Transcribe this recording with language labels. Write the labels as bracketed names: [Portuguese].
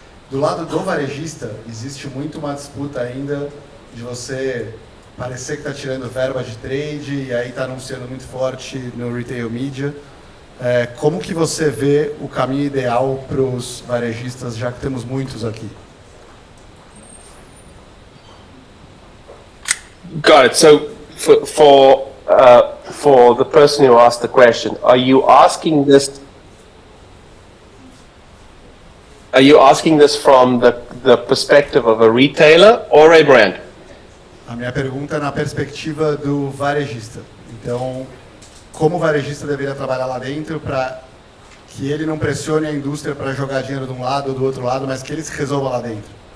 [Portuguese] Do lado do varejista, existe muito uma disputa ainda de você parecer que está tirando verba de trade e aí está anunciando muito forte no retail media. como que você vê o caminho ideal para os varejistas, já que temos muitos aqui? [English] Got it. So for the person who asked the question, are you asking this from the perspective of a retailer or a brand? [Portuguese] A minha pergunta é na perspectiva do varejista. Então, como o varejista deveria trabalhar lá dentro para que ele não pressione a indústria para jogar dinheiro de um lado ou do outro lado, mas que ele se resolva lá dentro?